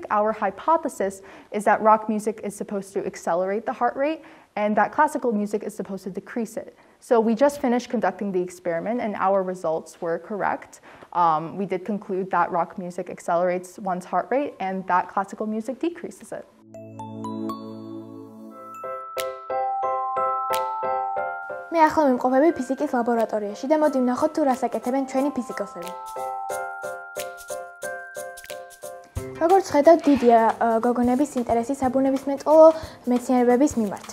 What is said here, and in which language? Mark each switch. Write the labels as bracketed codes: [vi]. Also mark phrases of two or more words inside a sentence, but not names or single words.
[en] Our hypothesis is that rock music is supposed to accelerate the heart rate, and that classical music is supposed to decrease it. So we just finished conducting the experiment, and our results were correct. We did conclude that rock music accelerates one's heart rate, and that classical music decreases it. [ka] მე ახლა ვიმყოფები ფიზიკის ლაბორატორიაში და მოდი ვნახოთ თუ რას აკეთებენ ჩვენი ფიზიკოსები. როგორც ხედავთ, დიდია გოგონების ინტერესი საბუნებისმეტყველო მეცნიერებების მიმართ.